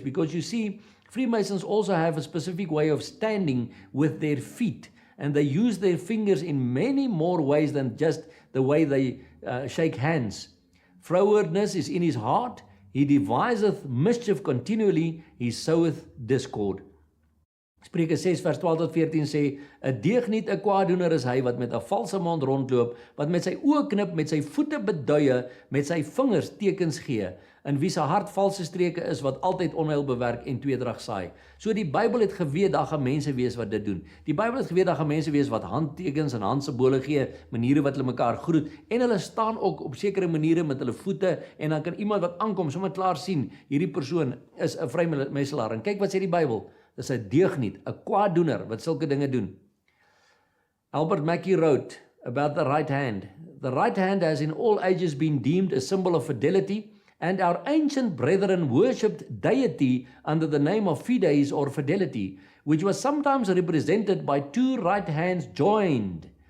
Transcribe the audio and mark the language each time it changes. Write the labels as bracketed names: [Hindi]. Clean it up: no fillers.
[English] Because you see, Freemasons also have a specific way of standing with their feet. And they use their fingers in many more ways than just the way they shake hands. Frowardness is in his heart. He deviseth mischief continually. He soweth discord. [Afrikaans] Spreuke 6 vers 12 tot 14 sê, 'n deugniet, 'n kwaadoener is hy wat met 'n valse mond rondloop, wat met sy oë knip, met sy voete beduie, met sy vingers tekens gee. in wie se hart valse streke is wat altyd onheil bewerk en tweedrag saai. So die Bybel het geweet daar gaan mense wees wat dit doen. Die Bybel het geweet daar gaan mense wees wat handtekens en handsimbole gee, maniere wat hulle mekaar groet en hulle staan ook op sekere maniere met hulle voete en dan kan iemand wat aankom sommer klaar sien hierdie persoon is 'n vrymeselaar. En kyk wat sê die Bybel, dis 'n deugniet, 'n kwaaddoener wat sulke dinge doen. [English] Albert Mackey wrote about the right hand. The right hand has in all ages been deemed a symbol of fidelity, and our ancient brethren worshipped deity under the name of fides or fidelity, which was sometimes represented by two right hands joined.